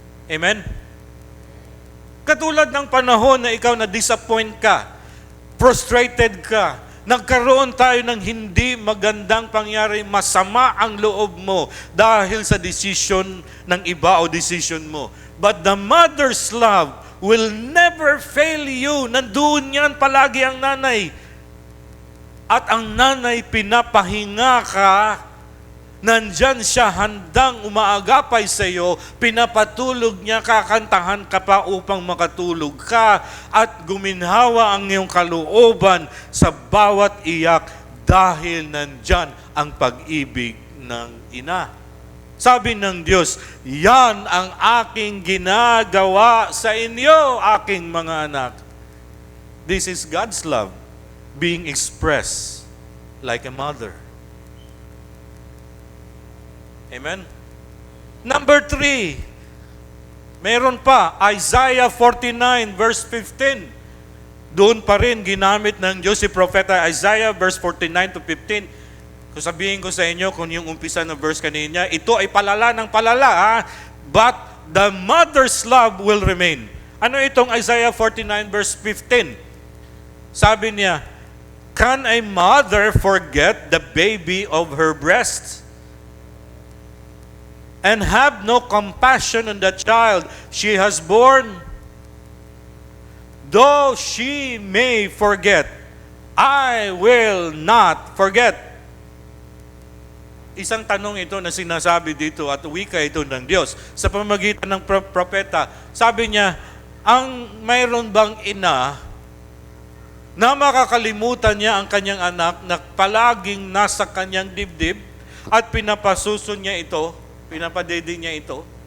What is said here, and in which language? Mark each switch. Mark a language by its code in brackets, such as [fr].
[tl] Amen? Katulad ng panahon na ikaw na disappoint ka, frustrated ka, nagkaroon tayo ng hindi magandang pangyari, masama ang loob mo dahil sa decision ng iba o decision mo. [en] But the mother's love will never fail you. [tl] Nandoon yan palagi ang nanay. At ang nanay pinapahinga ka, nandyan siya handang umaagapay sa iyo, pinapatulog niya, kakantahan ka pa upang makatulog ka at guminhawa ang iyong kalooban sa bawat iyak dahil nandyan ang pag-ibig ng ina. Sabi ng Diyos, yan ang aking ginagawa sa inyo, aking mga anak. [en] This is God's love being expressed like a mother. [tl] Amen? Number 3, meron pa, Isaiah 49 verse 15. Doon pa rin ginamit ng Diyos si Propeta Isaiah verse 49 to 15. Kung sabihin ko sa inyo kung yung umpisa ng verse kanina, ito ay palala ng palala, ha? [en] But the mother's love will remain. [tl] Ano itong [en] Isaiah 49 verse 15? [tl] Sabi niya, [en] can a mother forget the baby of her breast and have no compassion on the child she has born? Though she may forget, I will not forget. [tl] Isang tanong ito na sinasabi dito at wika ito ng Diyos sa pamamagitan ng propeta. Sabi niya, mayroon bang ina na makakalimutan niya ang kanyang anak na palaging nasa kanyang dibdib at pinapasuso niya ito, pinapadede niya ito?